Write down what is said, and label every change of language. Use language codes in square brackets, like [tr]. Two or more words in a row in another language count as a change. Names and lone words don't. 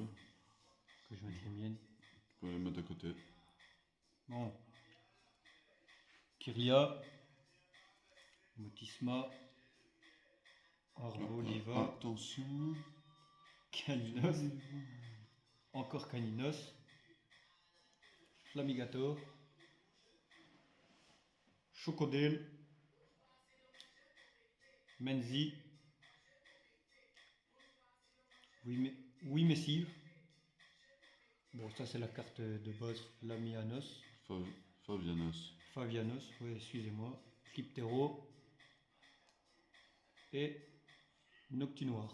[fr] Que je mette les miennes. tu peux les mettre à côté. Bon. Kyria. Motisma. Arboliva. Attention. Caninos. Encore Caninos. Flamigator. Chocodile. Menzi. Oui, Messire. Bon, ça c'est la carte de base. Flamianos. Favianos. Favianos, oui, excusez-moi. Cryptero. Et Noctinoir.